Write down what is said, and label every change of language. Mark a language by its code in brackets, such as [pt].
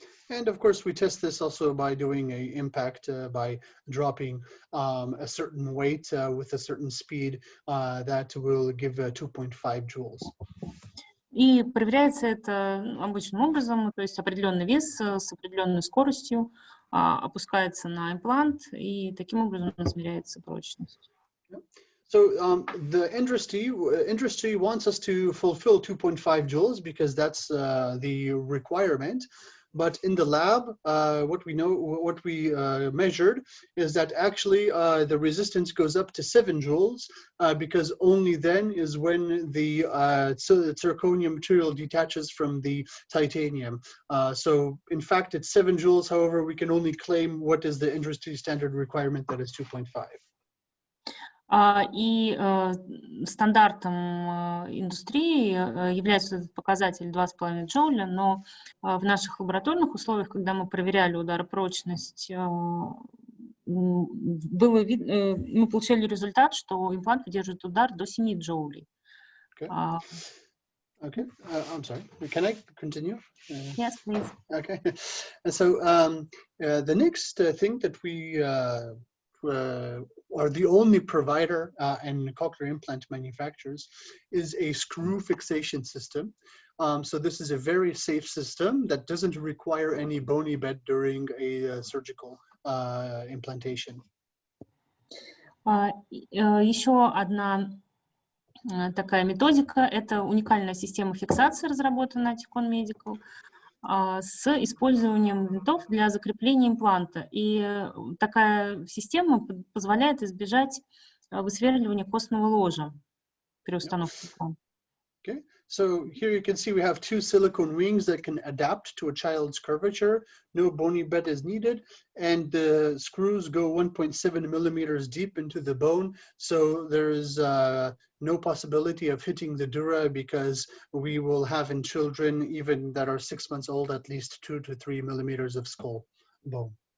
[en] And of course, we test this also by doing an impact, by dropping a certain weight with a certain speed that will give 2.5 joules. [ru] И проверяется это обычным образом, то есть определенный вес с определенной скоростью опускается на имплант, и таким образом измеряется прочность. [en] So the industry wants us to fulfill 2.5 joules because that's the requirement. But in the lab, what we measured is that actually the resistance goes up to 7 joules because only then is when the zirconium material detaches from the titanium. So in fact, it's 7 joules. However, we can only claim what is the industry standard requirement, that is 2.5. [ru] И стандартом индустрии является этот показатель 2,5 джоуля, но в наших лабораторных условиях, когда мы проверяли ударопрочность, мы получали результат, что имплант выдерживает удар до 7 джоулей. [en] Okay, I'm sorry. Can I continue? Yes, please. Okay, so the next thing that we are the only provider in cochlear implant manufacturers is a screw fixation system. So this is a very safe system that doesn't require any bony bed during a surgical implantation. [ru] Еще одна такая методика – это уникальная система фиксации, разработанная Oticon Medical, с использованием винтов для закрепления импланта. И такая система позволяет избежать высверливания костного ложа при установке импланта. [en] Okay, so here you can see we have 2 silicone rings that can adapt to a child's curvature. No bony bed is needed, and the screws go 1.7 millimeters deep into the bone. So there is no possibility of hitting the dura because we will have in children, even that are 6 months old, at least 2 to 3 millimeters of skull bone.